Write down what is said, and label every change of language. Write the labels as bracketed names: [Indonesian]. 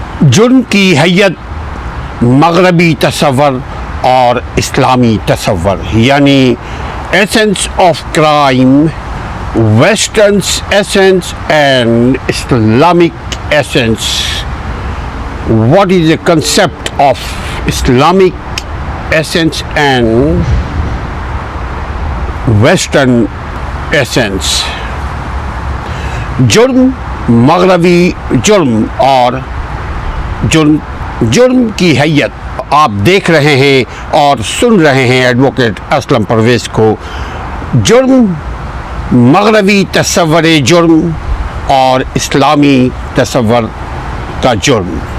[Urdu] جرم کی حیت مغربی تصور اور اسلامی تصور، یعنی [English] Essence of crime, western essence and Islamic essence. What is the concept of Islamic essence and Western essence? [Urdu] جرم، مغربی جرم اور جرم کی حیت. آپ دیکھ رہے ہیں اور سن رہے ہیں ایڈوکیٹ اسلم پرویز کو. جرم، مغربی تصور جرم اور اسلامی تصور کا جرم.